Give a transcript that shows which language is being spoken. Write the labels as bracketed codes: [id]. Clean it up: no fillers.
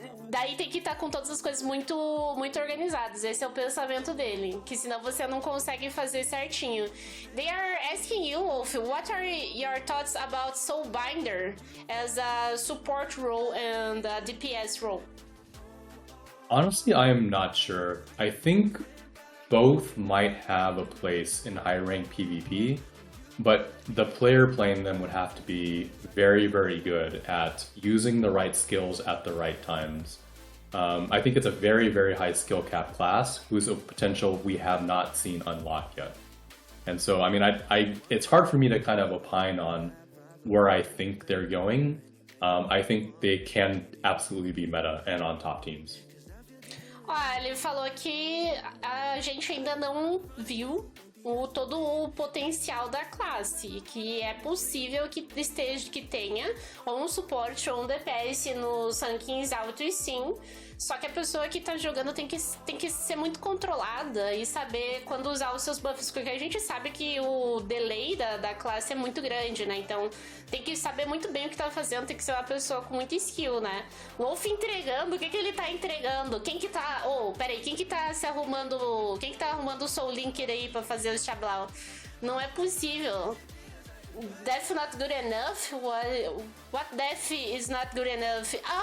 [pt] Daí tem que estar com todas as coisas muito, muito organizadas. Esse é o pensamento dele. Que senão você não consegue fazer certinho. [en] They are asking you, Wolf, what are your thoughts about Soulbinder as a support role and a DPS role? Honestly, I am not sure. I think both might have a place in high rank PvP, but the player playing them would have to be very, very good at using the right skills at the right times. I think it's a very, very high skill cap class whose potential we have not seen unlocked yet. And so, I mean, it's hard for me to kind of opine on where I think they're going. I think they can absolutely be meta and on top teams. [pt] Ele falou que a gente ainda não viu todo o potencial da classe, que é possível que tenha ou um suporte ou um DPS nos rankings altos, sim. Só que a pessoa que tá jogando tem que ser muito controlada e saber quando usar os seus buffs, porque a gente sabe que o delay da classe é muito grande, né? Então tem que saber muito bem o que tá fazendo, tem que ser uma pessoa com muita skill, né? O Wolf entregando, o que ele tá entregando? Quem que tá... peraí, quem que tá se arrumando... Quem que tá arrumando o Soul Linker aí pra fazer o Chablau? Não é possível. [en] Def not good enough? What def is not good enough?